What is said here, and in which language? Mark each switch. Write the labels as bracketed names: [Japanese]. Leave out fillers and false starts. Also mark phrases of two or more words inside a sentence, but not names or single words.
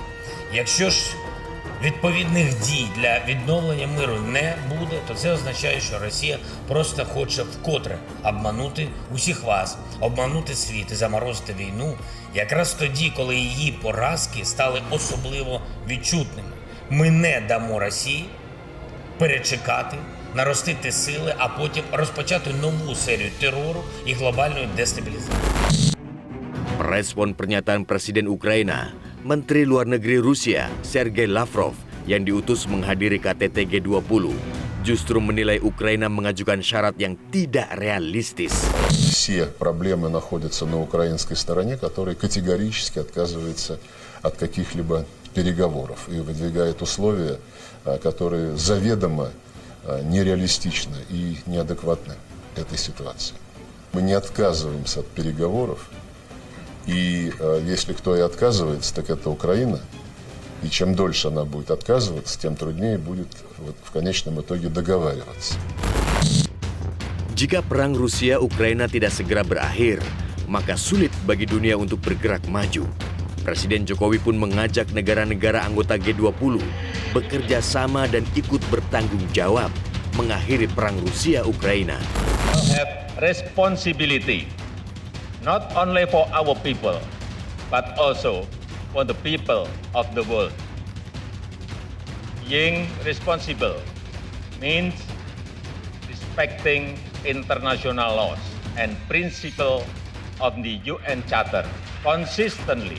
[Ukrainian] Якщо ж відповідних дій для відновлення миру не буде, то це означає, що Росія просто хоче вкотре обманути усіх вас, обманути світ і заморозити війну якраз тоді, коли її поразки стали особливо відчутними. Ми не дамо Росії перечекати, наростити сили, а потім розпочати нову серію терору і глобальної дестабілізації. [Indonesian] Merespon pernyataan Presiden Ukraina, Menteri Luar Negeri Rusia Sergei Lavrov yang diutus menghadiri KTT G20 justru menilai Ukraina mengajukan syarat yang tidak realistis. [Russian] Все проблемы находятся на украинской стороне, которая категорически отказывается от каких-либо переговоров и выдвигает условия, которые заведомо нереалистичны и неадекватны этой ситуации. Мы не отказываемся от переговоров, и если кто и отказывается, так это Украина. И чем дольше она будет отказываться, тем труднее будет в конечном итоге договариваться. [Indonesian] Jika perang Rusia-Ukraina tidak segera berakhir, maka sulit bagi dunia untuk bergerak maju. Presiden Jokowi pun mengajak negara-negara anggota G20 bekerja sama dan ikut bertanggung jawab mengakhiri perang Rusia-Ukraina. [English] We have responsibility not only for our people, but also for the people of the world. Being responsible means respecting international laws and principles of the UN Charter consistently.